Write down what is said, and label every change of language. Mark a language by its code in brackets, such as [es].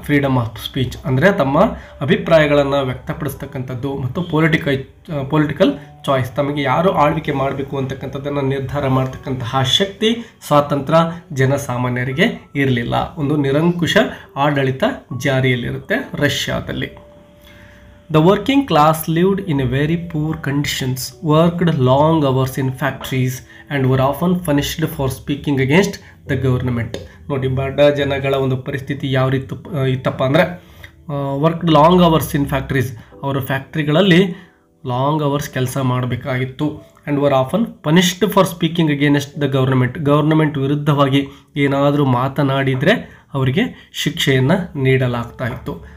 [kn] Freedom of speech ಅಂದರೆ ತಮ್ಮ ಅಭಿಪ್ರಾಯಗಳನ್ನು ವ್ಯಕ್ತಪಡಿಸ್ತಕ್ಕಂಥದ್ದು ಮತ್ತು ಪೊಲಿಟಿಕಲ್ ಚಾಯ್ಸ್, ತಮಗೆ ಯಾರು ಆಳ್ವಿಕೆ ಮಾಡಬೇಕು ಅಂತಕ್ಕಂಥದ್ದನ್ನು ನಿರ್ಧಾರ ಮಾಡ್ತಕ್ಕಂತಹ ಶಕ್ತಿ, ಸ್ವಾತಂತ್ರ್ಯ ಜನಸಾಮಾನ್ಯರಿಗೆ ಇರಲಿಲ್ಲ. ಒಂದು ನಿರಂಕುಶ ಆಡಳಿತ ಜಾರಿಯಲ್ಲಿರುತ್ತೆ ರಷ್ಯಾದಲ್ಲಿ. [en] The working class lived in a very poor conditions, worked long hours in factories and were often punished for speaking against the government. [kn] ನೋಡಿ, ಬಡ ಜನಗಳ ಒಂದು ಪರಿಸ್ಥಿತಿ ಯಾವ ರೀತಿ ಇತ್ತಪ್ಪ ಅಂದರೆ [en] Worked long hours in factories. [kn] ಅವರ ಫ್ಯಾಕ್ಟ್ರಿಗಳಲ್ಲಿ ಲಾಂಗ್ ಅವರ್ಸ್ ಕೆಲಸ ಮಾಡಬೇಕಾಗಿತ್ತು. [en] and were often punished for speaking against the government [kn] ವಿರುದ್ಧವಾಗಿ ಏನಾದರೂ ಮಾತನಾಡಿದರೆ ಅವರಿಗೆ ಶಿಕ್ಷೆಯನ್ನು ನೀಡಲಾಗ್ತಾ ಇತ್ತು.